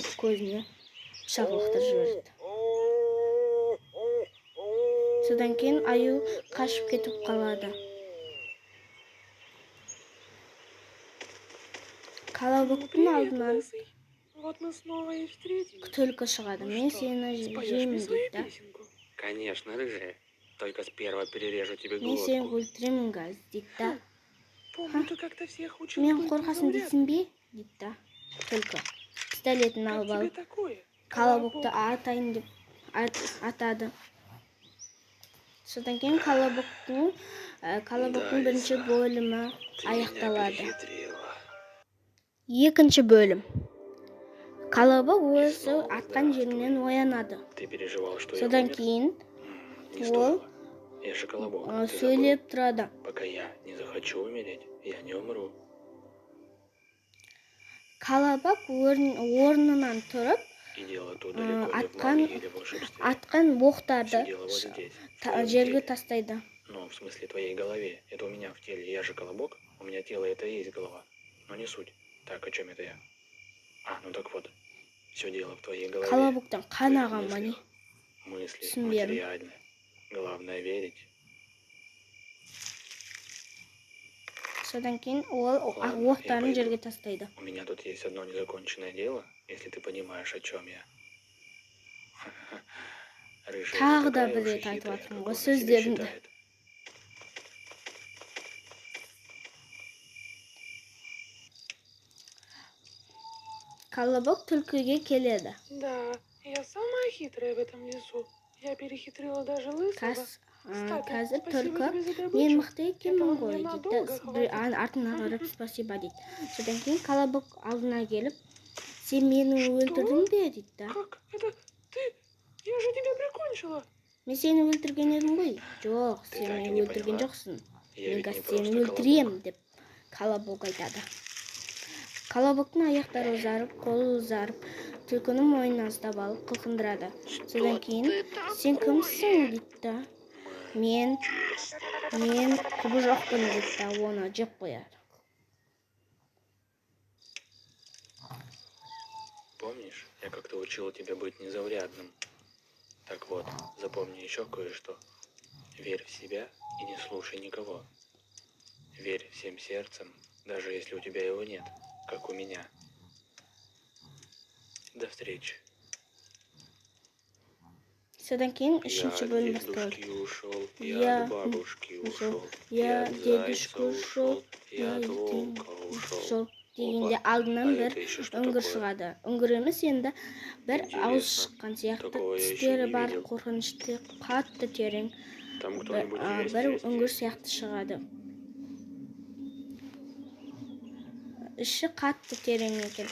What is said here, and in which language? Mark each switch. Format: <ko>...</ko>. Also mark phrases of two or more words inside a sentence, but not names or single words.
<kk>Көзіне пышақ лақтырып жібереді. Содан кейін аю қашып кетіп қалады. Колобоктың алдынан түлкі шығады. Мен сені жеймін дейді.</kk> <ru>Конечно, рыжая. Только сперва перережу тебе</ru> <kk>Мен</kk> <ru>глотку.</ru> <kk>сені өлтіремін газ дейді.</kk> <ru>Помню, ты как-то всех учил.</ru> <kk>Мен қорқасын дейсің бе? дейді. Түлкі пистолетін алып алып, Колобокты атайын деп атады. Содан кейін Колобоктың бірінші бөлімі аяқталады. Екінші бөлім. Колобок өзі атқан жерінен оянады. Содан кейін ол сөйлеп тұрады.</kk> <ru>Пока я не захочу умереть, я не умру.</ru> <kk>Колобок орнынан тұрып, атқан боқтарды жерге тастайды.</kk> <ru>Ну, в смысле, твоей голове. Это у меня в теле. Я же Колобок, у меня тело это и есть голова. Но не суть. Так, о чем это я? Ну так вот. Все дело в твоей голове.</ru> <kk>Колобоктан қанаған ма не?</kk> <ru>Мысли материальны. Главное верить.</ru> <kk>Содан кейін ол оқтарын жерге тастайды.</kk> <ru>У меня тут есть одно незаконченное дело, если ты понимаешь, о чем я.</ru> <kk>Тағы да бір рет айтып жатырмын ғой сөздерімді. Колобок түлкіге келеді.</kk> <ru>Да, я самая хитрая в этом лесу. Я перехитрила даже лысого.</ru> <kk>Қазір түлкі мен мықты екенмін ғой дейді. Артына қарап спасибо дейді. Содан кейін Колобок алдына келіп, сен мені өлтірдің бе дейді.</kk> <ru>Как? Это ты? Я же тебя прикончила.</ru> <kk>Мен сені өлтірген едім ғой. Жоқ, сен мені өлтірген жоқсың. Мен сені өлтірем деп Колобок айтады. Колобоктың аяқтары ұзарып, қолы ұзарып, түлкінің мойнынан ұстап алып қылқындырады. Содан кейін сен кімсің дейді. Мен құбыжықпын дейді. Оны жеп қояды.</kk> <ru>Помнишь, я как-то учила тебя быть незаурядным. Так вот, запомни еще кое-что. Верь в себя и не слушай никого. Верь всем сердцем, даже если у тебя его нет, как у меня. До встречи.</ru> <kk>Содан кейін үшінші бөлім басталады.</kk> <ru>Я от бабушки ушел, я от дедушки ушел, я от волка ушел.</ru> <kk>Дегенде алдынан бір үңгір шығады. Үңгір емес, енді бір ауыз шыққан сияқты, тістері бар, қорқынышты, қатты терең бір үңгір сияқты шығады. Іші қатты терең екен.</kk>